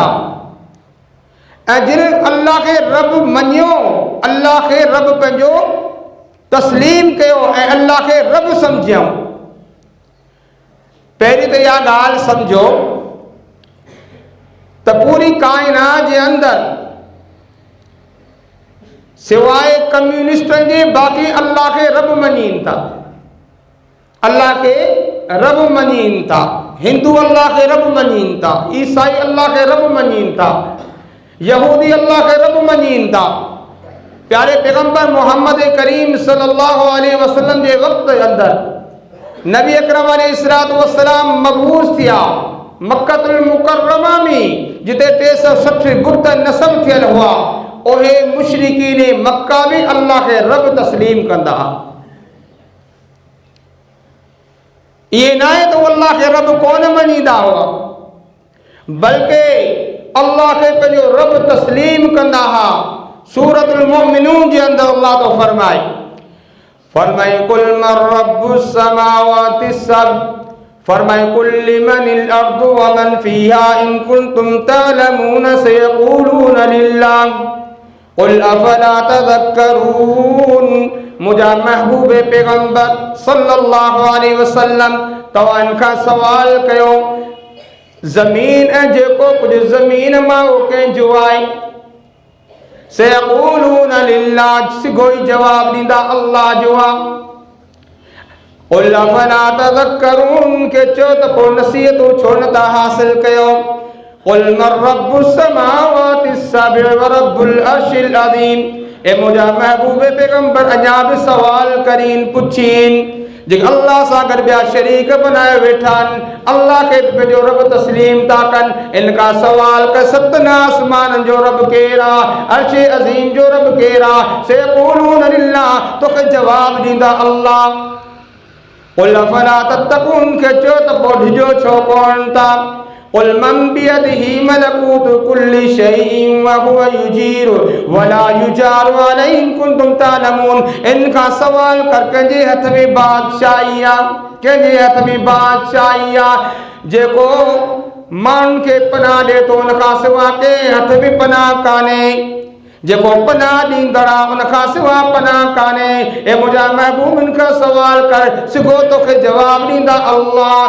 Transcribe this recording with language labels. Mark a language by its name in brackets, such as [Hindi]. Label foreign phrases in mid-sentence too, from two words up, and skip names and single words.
[Sindhi] ऐं जिन अल्लाह के रब मञियो, अल्लाह के रब पंहिंजो तस्लीम कयो ऐं अल्लाह के रब सम्झियो। पहिरीं त इहा ॻाल्हि सम्झो त पूरी काइनात जे अंदरि सिवाय कम्युनिस्टनि जे बाक़ी अल्लाह के रब मञीनि था, अल्लाह के रब मञीनि था। हिंदू अल्लाह के रब मञीनि था, ईसाई अल्लाह के रब मञीनि था, यहूदी अल्लाह के रब मञीनि था। प्यारे पैगंबर मोहम्मद करीम [Arabic] صلى الله عليه وسلم [Sindhi] जे वक़्त अंदरि नबी अकरम [Arabic] عليه الصلاة والسلام [Sindhi] मबूस थिया मक्कतुल मुकर्रमा में, जिते 360 बुत नस्ब थियल हुआ। ओहे मुशरिकीन मक्का भी अल्लाह के रब तस्लीम कंदा। ये ना है तो अल्लाह के रब कौन मनीदा हुआ, बल्कि अल्लाह के पंहिंजो रब तस्लीम कंदा हा। सूरतुल मुमिनून जे अंदर अल्लाह तो फरमाए [Arabic] قل من رب السماوات [Sindhi] सब, फरमाए [Arabic] قل لمن الأرض ومن فيها إن كنتم تعلمون سيقولون لله قل أفلا تذكرون. [Sindhi] मुझा महबूब पैगंबर [Arabic] صلى الله عليه وسلم [Sindhi] तव्हां खां सवाल कयो, ज़मीन ऐं जेको कुझु ज़मीन मां कंहिंजो आहे, [Arabic] سيقولون لله, [Sindhi] सिगो ई जवाब ॾींदा अल्लाह जो आहे। [Arabic] قل أفلا تذكرون, [Sindhi] के चओ त पोइ नसीहतूं छो नथा हासिल कयो। [Arabic] قل من رب السماوات السبع ورب العرش العظيم. [Sindhi] ए मुझा महबूब पैगंबर अञा भी सवाल करीन पुछीन, जे अल्लाह सां गॾु ॿिया शरीक बनाए वेठा आहिनि, अल्लाह खे पंहिंजो रब तस्लीम था कनि। इनका सवाल कर सतन आसमान जो रब केरु आहे, अर्श अज़ीम जो रब केरु आहे। [Arabic] سيقولون لله, [Sindhi] तोखे जवाब ॾींदा अल्लाह। [Arabic] قل أفلا تتقون, [Sindhi] के चओ त पोइ डिॼो छो कोन था। [Arabic] قل من بيده ملكوت كل شيء وهو يجير ولا يجار عليه إن كنتم تعلمون. [Sindhi] इनका सवाल कर कंहिंजे हथ में बादशाही आहे, कंहिंजे हथ में बादशाही आहे जेको माण्हुनि खे पनाह ॾिए थो, उनखां सिवा कंहिं हथ में पनाह कान्हे। जेको पनाह ॾींदड़ आहे उनखां सिवा पनाह कान्हे। ए मुंहिंजा महबूब इनखां सवाल कर, सिगो तोखे जवाब ॾींदा अल्लाह।